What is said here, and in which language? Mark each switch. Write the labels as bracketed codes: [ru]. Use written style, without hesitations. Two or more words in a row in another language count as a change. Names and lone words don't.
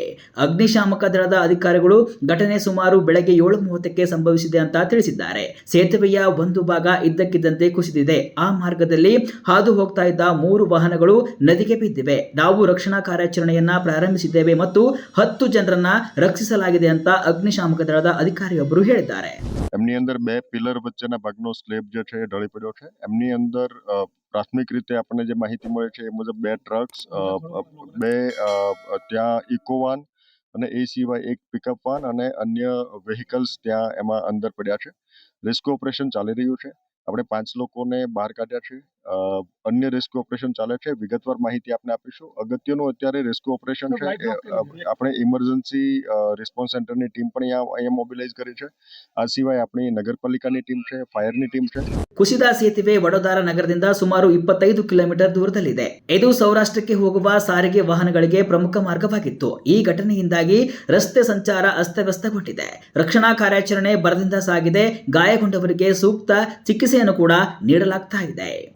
[kn] ಅಗ್ನಿಶಾಮಕ ದಳದ ಅಧಿಕಾರಿಗಳು ಘಟನೆ ಸುಮಾರು ಬೆಳಗ್ಗೆ 7:30ಕ್ಕೆ ಸಂಭವಿಸಿದೆ ಅಂತ ತಿಳಿಸಿದ್ದಾರೆ. ಸೇತುವೆಯ ಒಂದು ಭಾಗ ಇದ್ದಕ್ಕಿದ್ದಂತೆ ಕುಸಿದಿದೆ. ಆ ಮಾರ್ಗದಲ್ಲಿ ಹಾದು ಹೋಗ್ತಾ ಇದ್ದ 3 ವಾಹನಗಳು ನದಿಗೆ ಬಿದ್ದಿವೆ. ನಾವು ರಕ್ಷಣಾ ಕಾರ್ಯಾಚರಣೆಯನ್ನ ಪ್ರಾರಂಭಿಸಿದ್ದೇವೆ ಮತ್ತು 10 ಜನರನ್ನ ರಕ್ಷಿಸಲಾಗಿದೆ ಅಂತ ಅಗ್ನಿಶಾಮಕ ದಳದ ಅಧಿಕಾರಿಯೊಬ್ಬರು ಹೇಳಿದ್ದಾರೆ. [gu] એમની અંદર 2 પિલર વચ્ચેના ભાગનો સ્લેબ જે છે એ ઢળી પડ્યો છે. એમની અંદર પ્રાથમિક રીતે આપણને જે માહિતી મળે છે એ મુજબ 2 ટ્રક્સ, 2 ત્યાં ઇકોવાન અને એ સિવાય એક [en] pickup van [gu] અને અન્ય વેહિકલ્સ ત્યાં એમાં અંદર પડ્યા છે. [en] rescue operation [gu] ચાલી રહ્યું છે. આપણે 5 લોકોને બહાર કાઢ્યા છે. અન્ય [en] rescue operation [gu] ચાલે છે. વિગતવાર માહિતી આપને આપીશું. અગત્યનું અત્યારે [en] rescue operation [gu] છે. આપણે [en] emergency response [gu] સેન્ટરની ટીમ પણ અહીંયા મોબિલાઇઝ કરી છે. આ સિવાય આપણી નગરપાલિકાની ટીમ છે, ફાયરની ટીમ છે. [kn] ಕುಸಿದ ಸೇತುವೆ ವಡೋದರಾ ನಗರದಿಂದ ಸುಮಾರು 25 ಕಿಲೋಮೀಟರ್ ದೂರದಲ್ಲಿದೆ. ಇದು ಸೌರಾಷ್ಟ್ರಕ್ಕೆ ಹೋಗುವ ಸಾರಿಗೆ ವಾಹನಗಳಿಗೆ ಪ್ರಮುಖ ಮಾರ್ಗವಾಗಿತ್ತು. ಈ ಘಟನೆಯಿಂದಾಗಿ ರಸ್ತೆ ಸಂಚಾರ ಅಸ್ತವ್ಯಸ್ತಗೊಂಡಿದೆ. ರಕ್ಷಣಾ ಕಾರ್ಯಾಚರಣೆ ಭರದಿಂದ ಸಾಗಿದೆ. ಗಾಯಗೊಂಡವರಿಗೆ ಸೂಕ್ತ ಚಿಕಿತ್ಸೆಯನ್ನು ಕೂಡ ನೀಡಲಾಗ್ತಾ ಇದೆ.